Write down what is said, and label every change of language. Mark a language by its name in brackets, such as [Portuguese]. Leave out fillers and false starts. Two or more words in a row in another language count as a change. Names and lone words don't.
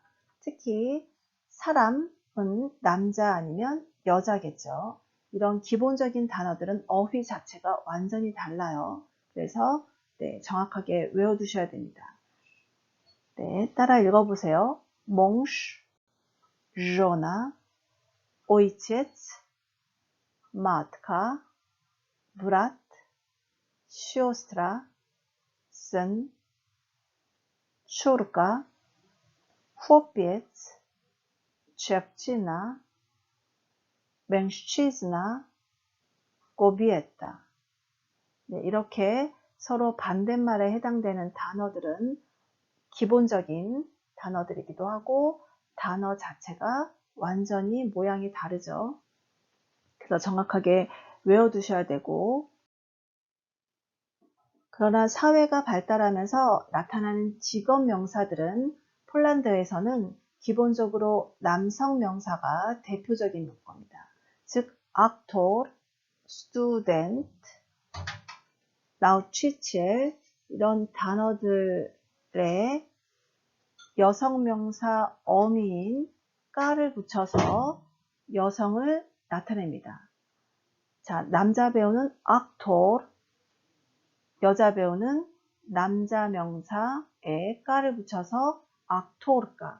[Korean] 특히 사람은 남자 아니면 여자겠죠. 이런 기본적인 단어들은 어휘 자체가 완전히 달라요. 그래서 정확하게 외워두셔야 됩니다. 네, 따라 읽어보세요. 몽쉬, [Polish] żona, ojciec, matka, brat, siostra, syn, córka, chłopiec, dziewczyna, mężczyzna, 고비했다. [Korean] 네, 이렇게 서로 반대말에 해당되는 단어들은 기본적인 단어들이기도 하고 단어 자체가 완전히 모양이 다르죠. 그래서 정확하게 외워두셔야 되고, 그러나 사회가 발달하면서 나타나는 직업 명사들은 폴란드에서는 기본적으로 남성 명사가 대표적인 용어입니다. 즉, [Polish] aktor, student, nauczyciel [Korean] 이런 단어들의 여성 명사 어미인 까를 붙여서 여성을 나타냅니다. 자, 남자 배우는 aktor, 여자 배우는 남자 명사에 까를 붙여서 aktor가.